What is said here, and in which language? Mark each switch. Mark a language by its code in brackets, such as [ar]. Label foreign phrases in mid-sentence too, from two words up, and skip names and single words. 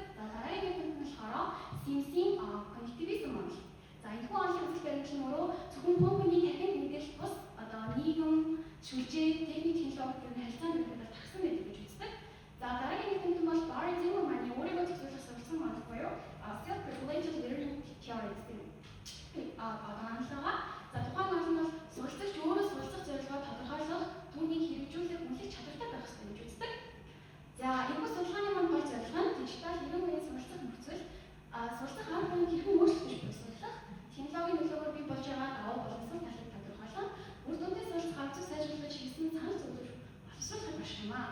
[mn] За дараагийн мэдээлэл нь болохоор Симсийн коннективизм бол за энэхүү онлын үндэс баримтлал нь өөрөө зөвхөн компани тархинд мэдээлэл бус одоо нийгэм, сүлжээ, техник технологийн харилцаанд ерөнхийдөө тагсан байдаг гэж үздэг. За дараагийн мэдээлэл нь бол Barry Zimmerman-ы өөрийгөө зөвлөх суралцсан онол буюу [en] self-regulated learning theory [mn] гэдэг онолоо. За тухайн онол нь суралцагч өөрөө суралцах зорилгоо тодорхойлох, түүнийг хэрэгжүүлэх үнэлэх чадвартай байх ёстой гэж үздэг. За энэхүү судалгааны маань гол зорилго нь дижитал нийгэм үеийн суралцах нөхцөл суралцах арга барилыг хэрхэн өөрчлөж боловсруулах, технологийн нөлөөгөөр бий болж байгаа давуу боловсрол талыг тодорхойлон, үр дүнтэй суралцах арга зүй сайжруулах хийсэн санал зөвлөж боловсруулах байх юм аа.